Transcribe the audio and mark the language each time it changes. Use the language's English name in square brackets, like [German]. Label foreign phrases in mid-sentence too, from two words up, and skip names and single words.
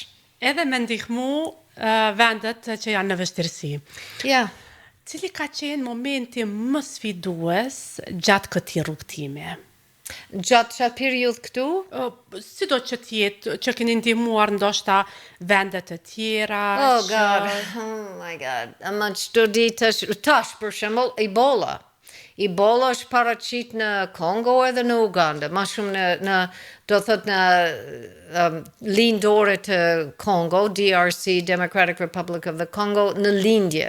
[Albanian] Edhe me ndihmu vendet që janë në vështirësi. Ja. Cili ka qenë momenti më sfidues gjatë këtij rrugtimi? Gjatë qatë periud këtu? Si do që t'jetë, që keni ndihmuar ndoshta vendet të tjera? [English] Oh my God, [Albanian] ama qëto tash për shembull Ebola. Ebola është paraqit në Kongo edhe në Uganda, ma shumë do thot në lindore të Kongo, DRC, Democratic Republic of the Congo, në lindje.